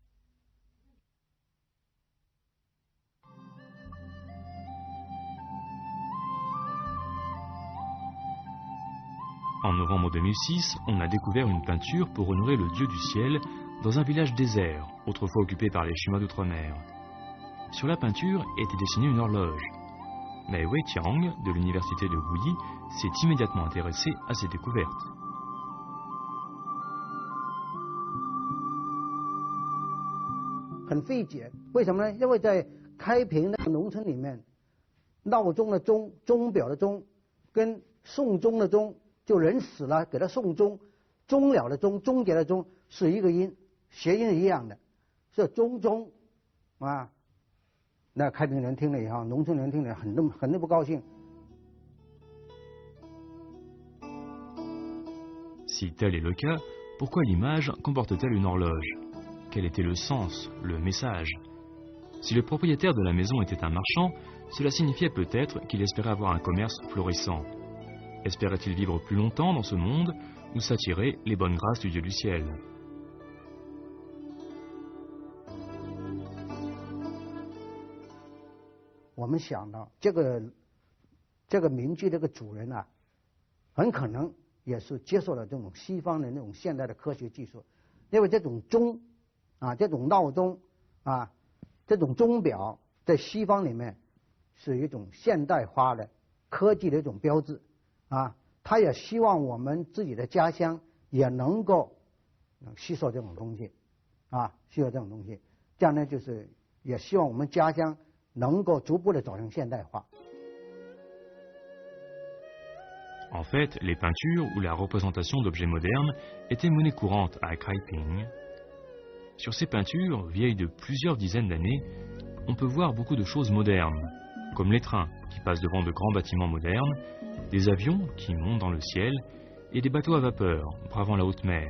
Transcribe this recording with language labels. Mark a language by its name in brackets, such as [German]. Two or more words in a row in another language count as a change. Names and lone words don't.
[French] En novembre 2006, on a découvert une peinture pour honorer le dieu du ciel dans un village désert, autrefois occupé par les Chinois d'outre-mer. Sur la peinture était dessinée une horloge. Mais Wei Qiang, de l'université de Wuyi, s'est immédiatement intéressé à ces découvertes. [Chinese] 很费解，为什么呢？因为在开平那个农村里面，闹钟的钟、钟表的钟，跟送终的钟，就人死了给他送终，终了的终、终结的终是一个音，谐音是一样的，是钟钟啊。那开平人听了以后，农村人听了很不高兴。 [French] Si tel est le cas, pourquoi l'image comporte-t-elle une horloge? Quel était le sens, le message? Si le propriétaire de la maison était un marchand, cela signifiait peut-être qu'il espérait avoir un commerce florissant. Espérait-il vivre plus longtemps dans ce monde ou s'attirer les bonnes grâces du Dieu du ciel? On peut penser que [Chinese] 这个民居这个主人啊，很可能 也是接受了这种西方的那种现代的科学技术，因为这种钟啊，这种闹钟啊，这种钟表在西方里面是一种现代化的科技的一种标志啊。他也希望我们自己的家乡也能够吸收这种东西啊，吸收这种东西，这样呢就是也希望我们家乡能够逐步的走向现代化。 [French] En fait, les peintures ou la représentation d'objets modernes étaient monnaie courante à Kaiping. Sur ces peintures, vieilles de plusieurs dizaines d'années, on peut voir beaucoup de choses modernes, comme les trains qui passent devant de grands bâtiments modernes, des avions qui montent dans le ciel et des bateaux à vapeur bravant la haute mer.